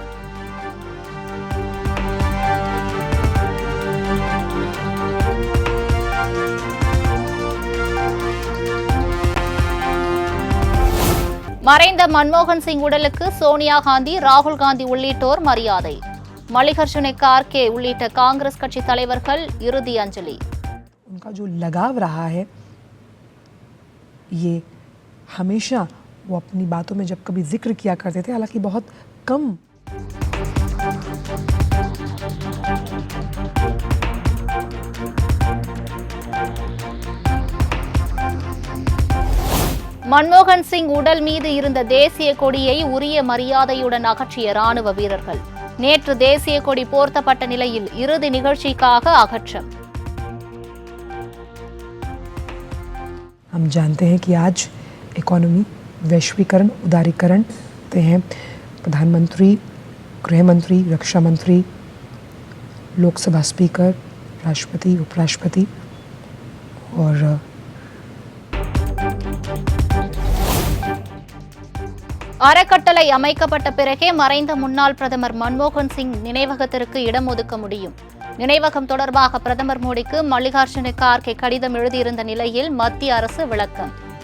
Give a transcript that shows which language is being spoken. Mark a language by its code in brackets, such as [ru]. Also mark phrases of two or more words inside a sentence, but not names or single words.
[ta] மறைந்த மன்மோகன் சிங் உடலுக்கு சோனியா காந்தி, ராகுல் காந்தி உள்ளிட்டோர் மரியாதை. மல்லிகார்ஜுன கார்கே உள்ளிட்ட காங்கிரஸ் கட்சி தலைவர்கள் இறுதி அஞ்சலி. [hi] उनका जो लगाव रहा है ये हमेशा वो अपनी बातों में जब कभी जिक्र किया करते थे, हालांकि बहुत कम. மன்மோகன் சிங் உடல் மீது இருந்த தேசிய கொடியை உரிய மரியாதையுடன் அகற்றிய ராணுவ வீரர்கள். நேற்று தேசிய கொடி போர்த்தப்பட்ட நிலையில் இறுதி நிகழ்ச்சிக்காக அகற்றம். हम जानते हैं कि आज इकोनॉमी, वैश्वीकरण, उदारीकरण हैं. प्रधानमंत्री, गृह मंत्री, रक्षा मंत्री, लोकसभा स्पीकर, राष्ट्रपति, उपराष्ट्रपति और [ta] அறக்கட்டளை அமைக்கப்பட்ட பிறகே மறைந்த முன்னாள் பிரதமர் மன்மோகன் சிங் நினைவகத்திற்கு இடம் ஒதுக்க முடியும். நினைவகம் தொடர்பாக பிரதமர் மோடிக்கு மல்லிகார்ஜுன கார்கே கடிதம் எழுதியிருந்த நிலையில் மத்திய அரசு விளக்கம்.